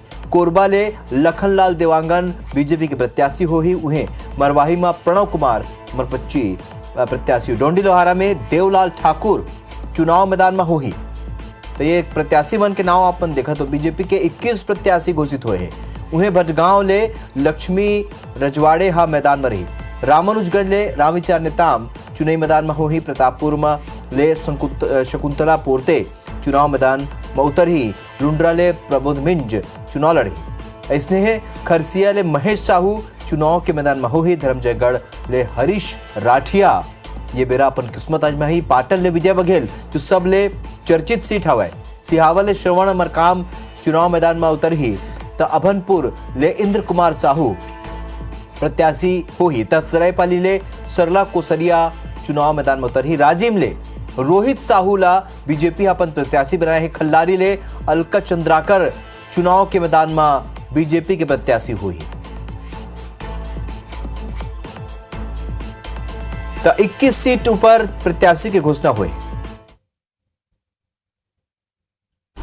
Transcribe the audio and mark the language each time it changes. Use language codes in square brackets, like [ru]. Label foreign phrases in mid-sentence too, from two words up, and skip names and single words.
[hne] कोरबा ले लखनलाल देवांगन बीजेपी के प्रत्याशी हुई। उन्हें मरवाही में प्रणव कुमार मरपच्ची प्रत्याशी। डोंडी लोहारा में देवलाल ठाकुर चुनाव मैदान में हुई। तो ये प्रत्याशी मन के नाम अपन देखा तो बीजेपी के 21 प्रत्याशी घोषित हुए हैं। उन्हें भटगांव ले लक्ष्मी रजवाड़े मैदान में रही। रामानुजगंज ले रामीचार नेताम चुनावी मैदान में हुई। प्रतापपुर में ले शकुंतला पोरते चुनाव मैदान में उतरी। लुंड्रा ले प्रबोध मिंज चुनाव लड़ी। इसने खरसिया ले महेश साहू चुनाव के मैदान में हुई। धर्मजयगढ़ ले हरीश राठिया ये बेरा अपन किस्मत आजमाही। पाटन ले विजय बघेल जो सब ले चर्चित सीट हवा। सिहावा ले श्रवण मरकाम चुनाव मैदान में उतरी। तो अभनपुर ले इंद्र कुमार साहू प्रत्याशी हुई। तब सरायपाली ले सरला कोसरिया चुनाव मैदान में उतरी। राजिम ले रोहित साहू ला बीजेपी अपन प्रत्याशी बनाए है। खल्लारी ले अलका चंद्राकर चुनाव के मैदान में बीजेपी के प्रत्याशी हुई। तो 21 सीट पर प्रत्याशी की घोषणा हुई।